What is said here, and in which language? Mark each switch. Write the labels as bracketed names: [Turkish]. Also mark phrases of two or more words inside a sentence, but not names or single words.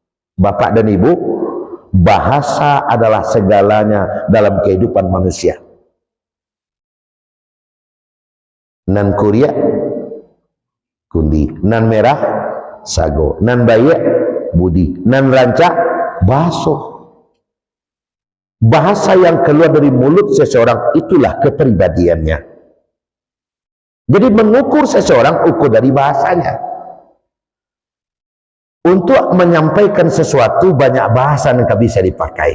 [Indonesian] Bapak dan ibu, Bahasa adalah segalanya dalam kehidupan manusia. [Minangkabau] Nan kuria kundi, nan merah sago, nan baye budi, nan rancak baso. [Indonesian] Bahasa yang keluar dari mulut seseorang itulah kepribadiannya. Jadi mengukur seseorang ukur dari bahasanya. Untuk menyampaikan sesuatu banyak bahasa yang bisa dipakai.